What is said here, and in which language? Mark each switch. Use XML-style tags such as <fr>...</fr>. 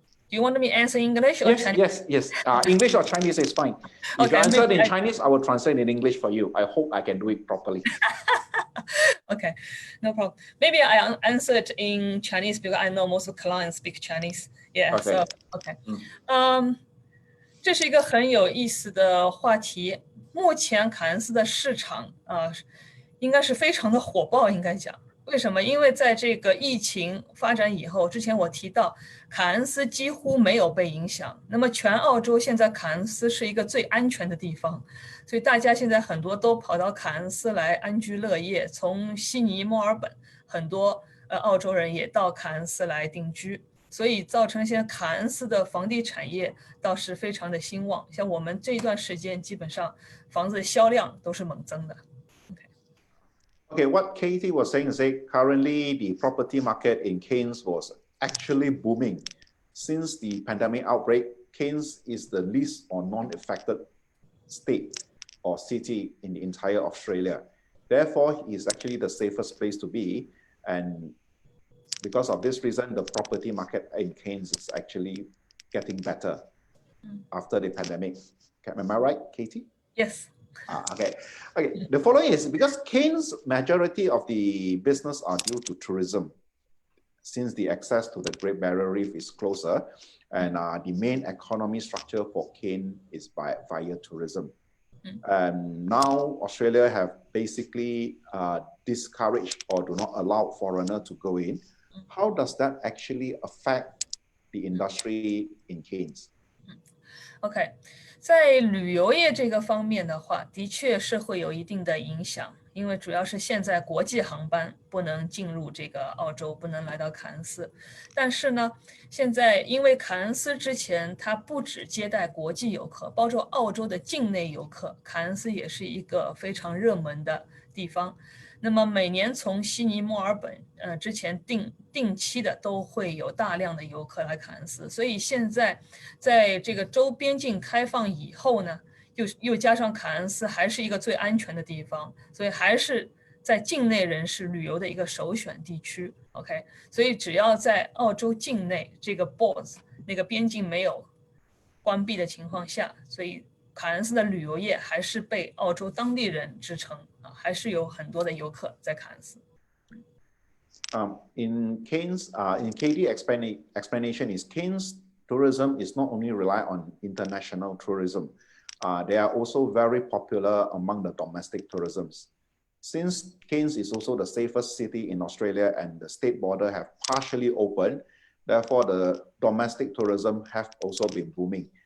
<en>Do you want me to answer English or Chinese? Yes. English or Chinese is fine. If you answer in Chinese, I will translate in English for you. I hope I can do it properly. Okay, no problem. Maybe I answer it in Chinese because I know most of clients speak Chinese. Yeah, Okay. so okay.</en> <zh>这是一个很有意思的话题。目前凯恩斯的市场应该是非常的火爆，应该讲。为什么？因为在这个疫情发展以后，之前我提到凯恩斯几乎没有被影响。那么全澳洲现在凯恩斯是一个最安全的地方，所以大家现在很多都跑到凯恩斯来安居乐业。从悉尼、墨尔本，很多澳洲人也到凯恩斯来定居，所以造成现在凯恩斯的房地产业倒是非常的兴旺。像我们这一段时间，基本上房子销量都是猛增的。</zh> <en>Okay, what Katie was saying is that currently the property market in Cairns was actually booming. Since the pandemic outbreak, Cairns is the least or non-affected state or city in the entire Australia. Therefore, it is actually the safest place to be. And because of this reason, the property market in Cairns is actually getting better after the pandemic. Am I right, Katie? Yes. Okay. The following is because Cairns' majority of the business are due to tourism, since the access to the Great Barrier Reef is closer, and the main economy structure for Cairns is via tourism. And now Australia have basically discouraged or do not allow foreigners to go in. How does that actually affect the industry in Cairns?</en> <zh>Okay. 在旅游业这个方面的话，的确是会有一定的影响，因为主要是现在国际航班不能进入这个澳洲，不能来到凯恩斯。但是呢，现在因为凯恩斯之前它不只接待国际游客，包括澳洲的境内游客，凯恩斯也是一个非常热门的地方。那么每年从悉尼、墨尔本，之前定期的都会有大量的游客来凯恩斯，所以现在在这个州边境开放以后呢，又加上凯恩斯还是一个最安全的地方，所以还是在境内人士旅游的一个首选地区。 OK， 所以只要在澳洲境内这个 borders 那个边境没有关闭的情况下，所以凯恩斯的旅游业还是被澳洲当地人支撑啊，还是有很多的游客在凯恩斯。</zh> <en>In Cairns, in KD explanation is Cairns tourism is not only rely on international tourism, they are also very popular among the domestic tourisms. Since Cairns is also the safest city in Australia and the state border have partially opened, therefore the domestic tourism have also been booming.</en>